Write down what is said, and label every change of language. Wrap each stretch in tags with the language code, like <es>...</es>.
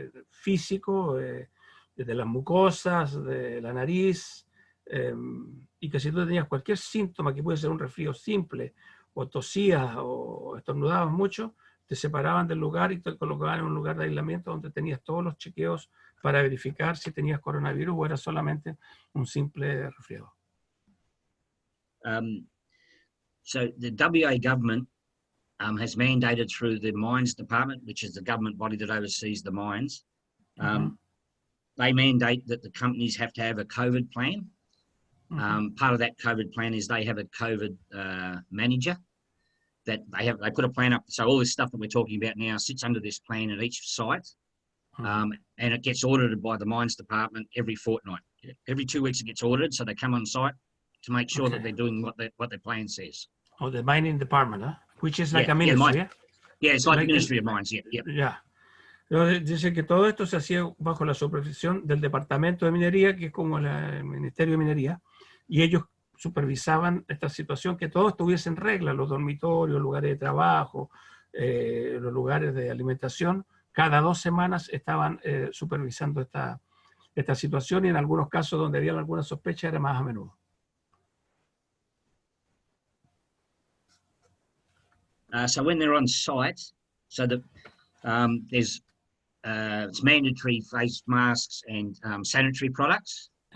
<es>físico, desde las mucosas, de la nariz, y que si tú tenías cualquier síntoma, que puede ser un resfrío simple, o tosías o estornudabas mucho, te separaban del lugar y te colocaban en un lugar de aislamiento donde tenías todos los chequeos para verificar si tenías coronavirus o era solamente un simple resfriado.</es> <en>So the WA government has mandated through the Mines Department, which is the government body that oversees the mines, they mandate that the companies have to have a COVID plan. Part of that COVID plan is they have a COVID manager that they put a plan up. So all this stuff that we're talking about now sits under this plan at each site, and it gets audited by the Mines Department every fortnight. Every 2 weeks it gets audited, so they come on site to make sure that they're doing what their plan says. Oh, the mining department, huh? Which is like a ministry, yeah, it's like the Ministry of Mines, Yeah.</en> <es>Dice que todo esto se hacía bajo la supervisión del Departamento de Minería, que es como el Ministerio de Minería, y ellos supervisaban esta situación, que todo estuviese en regla, los dormitorios, lugares de trabajo, los lugares de alimentación. Cada 2 semanas estaban supervisando esta situación, y en algunos casos donde había alguna sospecha era más a menudo.</es> <en>So when they're on site, so there's it's mandatory face masks and sanitary products.</en>